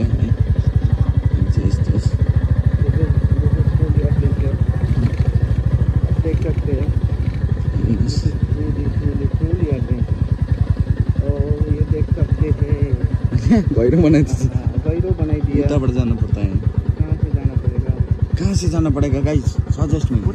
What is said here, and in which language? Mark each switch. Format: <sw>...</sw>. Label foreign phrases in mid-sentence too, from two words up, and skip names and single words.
<en>Just this. Truly adventure.</en> <hi>देख सकते हैं,</hi> <en>truly adventure.</en> <hi>और ये देख सकते हैं गहिरो बनाई दिया।</hi> <ne>उताबाट जानु पर्छ है।</ne> <hi>कहाँ से जाना पड़ेगा गाइस,</hi> <en>suggest me.</en>